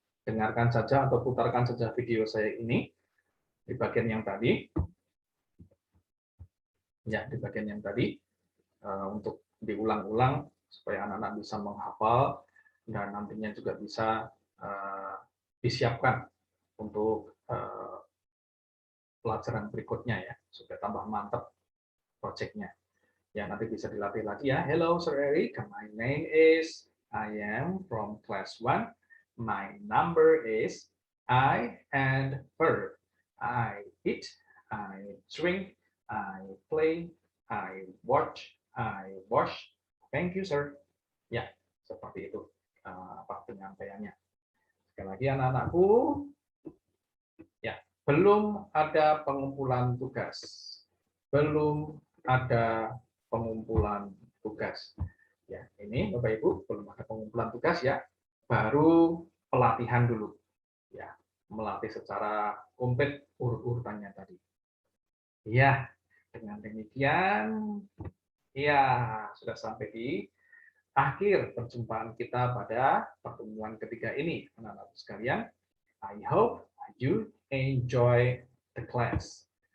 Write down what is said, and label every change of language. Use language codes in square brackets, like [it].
[id] Dengarkan saja atau putarkan saja video saya ini di bagian yang tadi, ya, di bagian yang tadi, untuk diulang-ulang supaya anak-anak bisa menghafal dan nantinya juga bisa disiapkan untuk pelajaran berikutnya, ya, supaya tambah mantap projectnya. Ya, nanti bisa dilatih lagi, ya. [en] Hello Sir Eric, my name is, I am from class 1, my number is I and her. I eat, I drink, I play, I watch, I wash. Thank you, sir. [id] Ya, seperti itu penyampaiannya. Sekali lagi anak-anakku, ya, belum ada pengumpulan tugas. Belum ada pengumpulan tugas. Ya, ini Bapak Ibu belum ada pengumpulan tugas, ya. Baru pelatihan dulu. Ya, melatih secara komplit urut-urutannya tadi. Ya, dengan demikian, ya, sudah sampai di akhir perjumpaan kita pada pertemuan ketiga ini, anak-anak sekalian. [en] I hope you enjoy the class.